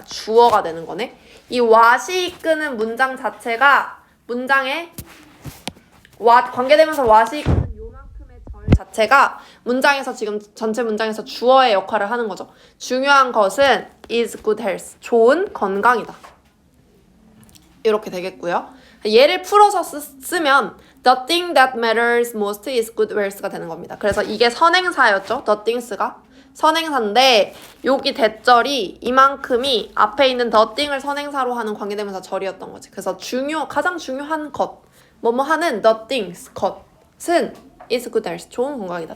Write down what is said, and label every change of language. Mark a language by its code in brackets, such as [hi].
[ko] 주어가 되는 거네. 이 what이 이끄는 문장 자체가 문장의 관계대명사 what이 이끄는 요만큼의 절 자체가 문장에서 지금 전체 문장에서 주어의 역할을 하는 거죠. 중요한 것은 [en] is good health. [ko] 좋은 건강이다. 이렇게 되겠고요. 얘를 풀어서 쓰면 [en] the thing that matters most is good wells가 되는 겁니다. [ko] 그래서 이게 선행사였죠. the things가 선행사인데 여기 대절이 이만큼이 앞에 있는 the thing을 선행사로 하는 관계대명사 절이었던 거지. 그래서 가장 중요한 것 뭐뭐 하는 the things 것은 [en] is good health [ko] 좋은 건강이다.